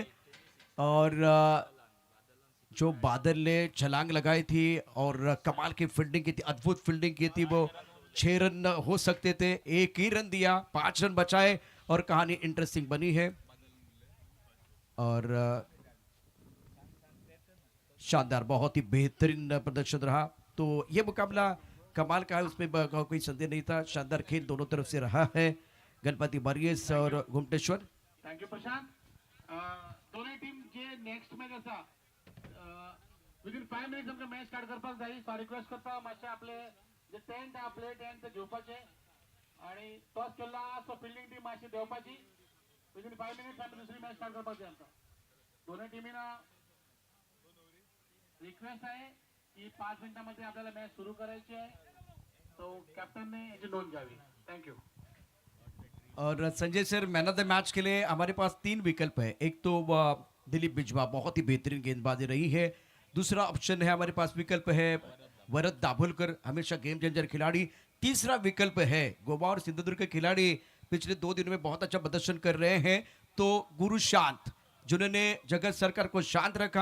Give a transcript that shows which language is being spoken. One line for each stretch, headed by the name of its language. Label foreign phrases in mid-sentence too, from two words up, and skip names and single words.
Hindi: और जो बादल ने छलांग लगाई थी और कमाल की फील्डिंग की थी, अद्भुत फील्डिंग की थी, वो 6 रन हो सकते थे, 1 ही रन दिया, 5 रन बचाए और कहानी इंटरेस्टिंग बनी है। और शानदार, बहुत ही बेहतरीन प्रदर्शन रहा। तो ये मुकाबला कमाल का है, उसमें कोई संदेह नहीं था। शानदार खेल दोनों तरफ से रहा है, गणपति मरियस और गुमटेश्वर।
English: thank you Prashant.
Konkani: दोन्ही टीम जे
English: next match
Konkani: आसा
English: within 5 minutes
Konkani: आमकां
English: match start
Konkani: करपाक जाय.
English: so request
Konkani: करता मातशे आपले जे टेंट आहा
English: play tent
Konkani: ते घेवपाचे आणि टॉस केला सो
English: fielding team
Konkani: मातशी देवपाची.
English: within 5 minutes
Konkani: आमी दुसरी
English: match start
Konkani: करपाक जाय आमकां.
Marathi: दोन्ही टीमीना रिक्वेस्ट आहे की 5 मिनिटांमध्ये आपल्याला मॅच सुरू करायची आहे. तो कॅप्टनने याची नोंद घ्यावी. थँक्यू.
Hindi: और संजय सर,
English: man of the match
Hindi: के लिए हमारे पास 3 विकल्प है। एक तो दिलीप बिजवा, बहुत ही बेहतरीन गेंदबाजी रही है। दूसरा ऑप्शन है हमारे पास विकल्प है वरद दाभोलकर, हमेशा
English: game changer
Hindi: खिलाड़ी। तीसरा विकल्प है गोवा और सिंधुदुर्ग के खिलाड़ी पिछले 2 दिनों में बहुत अच्छा प्रदर्शन कर रहे हैं, तो गुरुशांत जिन्होंने जगत सरकार को शांत रखा।